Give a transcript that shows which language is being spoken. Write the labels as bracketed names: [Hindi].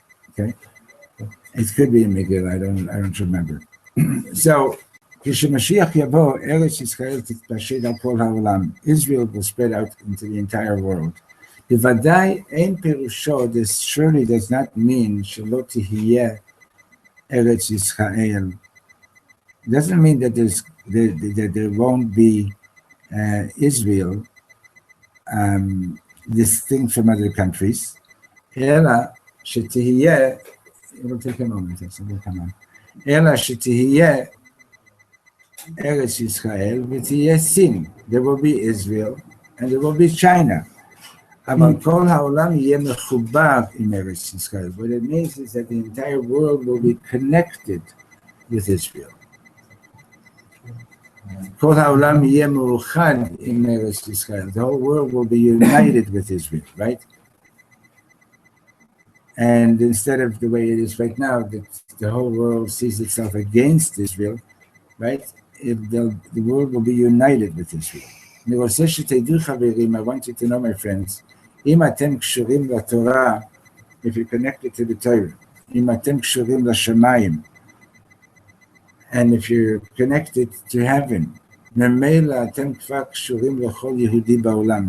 [English] Okay, it could be in Megillah. I don't remember. [Hebrew] So, כשמשיח יבוא, ארץ ישראל תתפשט על כל העולם. [English] Israel will spread out into the entire world. [Hebrew] בוודאי אין פירושו, [English] this surely does not mean [Hebrew] שלא תהיה ארץ ישראל. [English] It doesn't mean that there won't be Israel distinct from other countries. [Hebrew] אלא שתהיה, [English] it will take a moment, come on. [Hebrew] אלא שתהיה Eretz Yisrael v'tiyeh Sin. [English] There will be Israel and there will be China. [Hebrew] אבל כל העולם יהיה מחובר עם ארץ ישראל. [English] What it means is that the entire world will be connected with Israel. [Hebrew] כל העולם יהיה מאוחד עם ארץ ישראל. [English] The whole world will be united with Israel, right? And instead of the way it is right now, that the whole world sees itself against Israel, right? the world will be united with Israel. I want you to know, my friends, [Hebrew] אם אתם קשורים לתורה, [English] if you're connected to the Torah, [Hebrew] אם אתם קשורים לשמיים, [English] and if you're connected to heaven, [Hebrew] ממילא אתם כבר קשורים לכל יהודי בעולם.